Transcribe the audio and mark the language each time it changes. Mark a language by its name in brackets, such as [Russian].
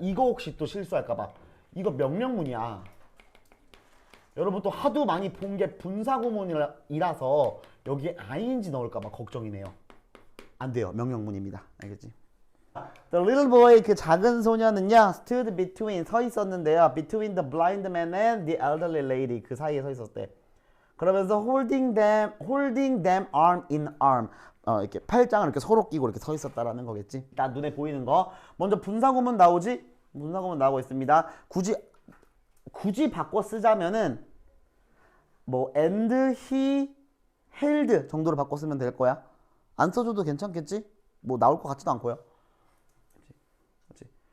[Korean] 이거 혹시 또 실수할까봐. 이거 명령문이야. 여러분 또 하도 많이 본 게 분사구문이라서 여기에 ing 넣을까봐 걱정이네요. 안 돼요. 명령문입니다. 알겠지? [English] The little boy, [Korean] 그 작은 소녀는요, [English] stood between, [Korean] 서 있었는데요. [English] Between the blind man and the elderly lady, [Korean] 그 사이에 서 있었대. 그러면서 [English] holding them arm in arm. [Korean] 이렇게 팔짱을 이렇게 서로 끼고 이렇게 서 있었다라는 거겠지. 나 눈에 보이는 거. 먼저 분사구문 나오지? 분사구문 나오고 있습니다. 굳이 바꿔 쓰자면은 뭐 [English] and he held [Korean] 정도로 바꿔 쓰면 될 거야. 안 써줘도 괜찮겠지? 뭐 나올 것 같지도 않고요. 그치?